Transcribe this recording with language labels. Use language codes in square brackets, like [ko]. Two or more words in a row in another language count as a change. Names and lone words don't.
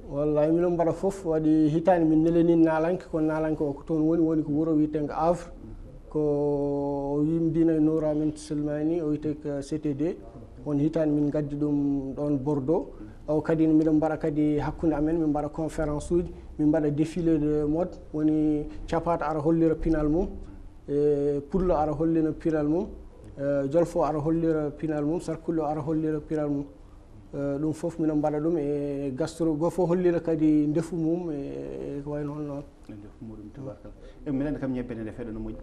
[ff] wallahi minon mbaɗa foof waɗi hitande min neleni naalanke kono naalanke o ko toon woni ko wuuro wiyetengo Havre ko yimdina e Noura men Silmani o wiyete ko CTD on hitande min gaddi ɗum ɗon Bordeaux o kadi miɗon mbaɗa kadi hakkude amen min mbaɗa conférence uji min mbaɗa [fr] défilé de mode [ff] woni capato ara hollira pinal mum pullo ara hollira pinal mum jolfo ara hollira pinal mum sarkullo ara hollira pinal mum ɗum foof miɗon mbaɗa ɗum e gastro go fof hollira kadi ndefu mum e ko wayno on noon ndefu muɗum tabarkalla e minen kam ñebbe nde feeɗa no moƴƴi